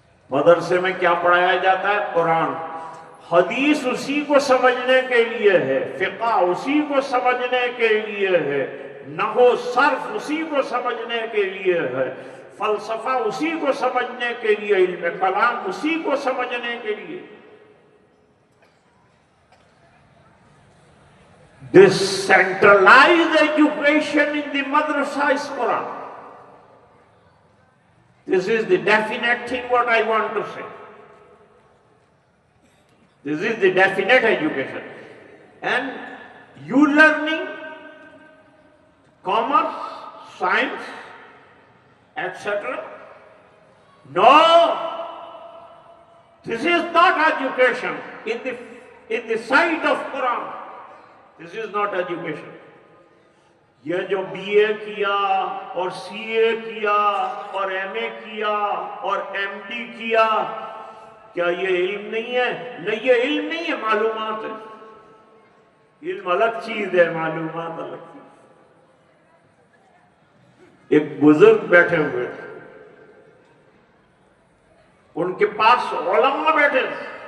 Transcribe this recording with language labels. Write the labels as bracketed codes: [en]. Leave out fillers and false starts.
[ur] مدرسے میں کیا پڑھایا جاتا ہے؟ قرآن، حدیث اسی کو سمجھنے کے لیے ہے، فقہ اسی کو سمجھنے کے لیے ہے، نحو صرف اسی کو سمجھنے کے لیے ہے، فلسفہ اسی کو سمجھنے کے لیے، علم کلام اسی کو سمجھنے کے لیے۔ [en] This centralized education in the madrasa is Quran. This is the definite thing what I want to say. This is the definite education. And you learning commerce, science, etc. No, this is not education in the sight of Quran. This is not education. [ur] یہ جو be اے کیا اور سی اے کیا اور M اے کیا اور M D کیا، کیا یہ علم نہیں ہے؟ نہیں، یہ علم نہیں ہے، معلومات ہے۔ علم الگ چیز ہے، معلومات الگ چیز۔ ایک بزرگ بیٹھے ہوئے تھے، ان کے پاس علماء بیٹھے تھے۔